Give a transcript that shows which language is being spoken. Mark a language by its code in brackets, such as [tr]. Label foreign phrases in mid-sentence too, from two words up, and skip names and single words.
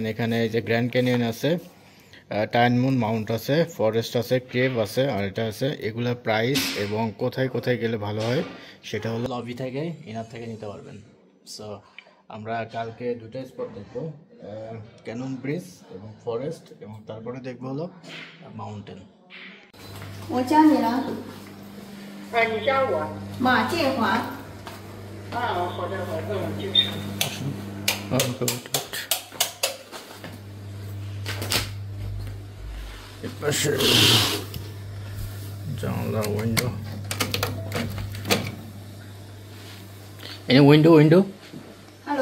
[bn] এখানে এই যে গ্র্যান্ড ক্যানিয়ন আছে, টাইনমুন মাউন্ট আছে, ফরেস্ট আছে, কেভ আছে, আর এটা আছে। এগুলোর প্রাইস এবং কোথায় কোথায় গেলে ভালো হয় সেটা হলো লবি থেকে এনার থেকে নিতে পারবেন। সো আমরা কালকে দুটো স্পট দেখবো, ক্যানন ব্রিজ এবং ফরেস্ট, এবং তারপরে দেখবো হলো মাউন্টেন। [zh] 我加你了。你加我。马建华。好的好的，就是。 [bn] এপাশে জানলা, উইন্ডো, এই উইন্ডো উইন্ডো। হ্যালো।